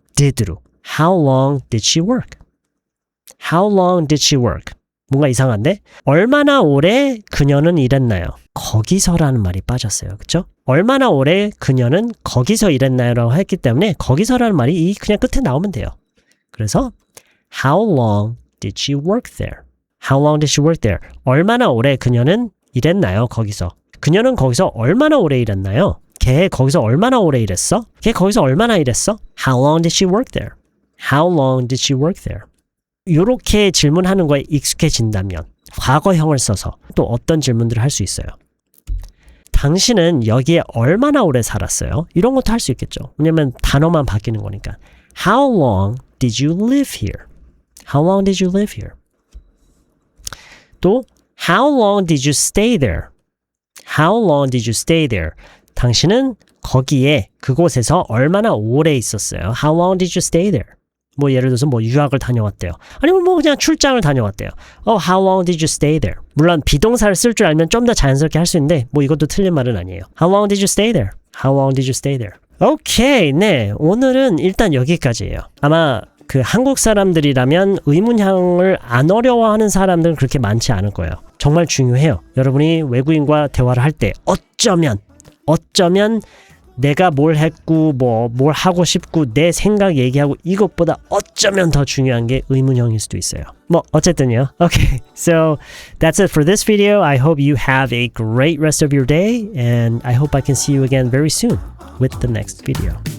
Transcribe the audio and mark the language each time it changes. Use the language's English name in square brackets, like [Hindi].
[English] did로. How long did she work? How long did she work? [Korean] 뭔가 이상한데? 얼마나 오래 그녀는 일했나요? 거기서라는 말이 빠졌어요. 그쵸? 얼마나 오래 그녀는 거기서 일했나요? 라고 했기 때문에 거기서라는 말이 그냥 끝에 나오면 돼요. 그래서 [English] How long did she work there? How long did she work there? [Korean] 얼마나 오래 그녀는 일했나요? 거기서. 그녀는 거기서 얼마나 오래 일했나요? 걔 거기서 얼마나 오래 일했어? 걔 거기서 얼마나 일했어? [English] How long did she work there? How long did she work there? [Korean] 요렇게 질문하는 거에 익숙해진다면 과거형을 써서 또 어떤 질문들을 할 수 있어요. 당신은 여기에 얼마나 오래 살았어요? 이런 것도 할 수 있겠죠. 왜냐면 단어만 바뀌는 거니까. [English] How long did you live here? How long did you live here? 또 How long did you stay there? How long did you stay there? [Korean] 당신은 거기에 그곳에서 얼마나 오래 있었어요? [English] How long did you stay there? [Korean] 뭐 예를 들어서 뭐 유학을 다녀왔대요. 아니면 뭐 그냥 출장을 다녀왔대요. [English] How long did you stay there? [Korean] 물론 비동사를 쓸 줄 알면 좀 더 자연스럽게 할 수 있는데 뭐 이것도 틀린 말은 아니에요. [English] How long did you stay there? How long did you stay there? [Korean] 오케이, 네. 오늘은 일단 여기까지예요. 아마 그 한국 사람들이라면 의문형을 안 어려워하는 사람들은 그렇게 많지 않을 거예요. 정말 중요해요. 여러분이 외국인과 대화를 할 때 어쩌면 내가 뭘 했고 뭘 하고 싶고 내 생각 얘기하고 이것보다 어쩌면 더 중요한 게 의문형일 수도 있어요. 뭐 어쨌든요. [English] Okay, so that's it for this video. I hope you have a great rest of your day and I hope I can see you again very soon with the next video.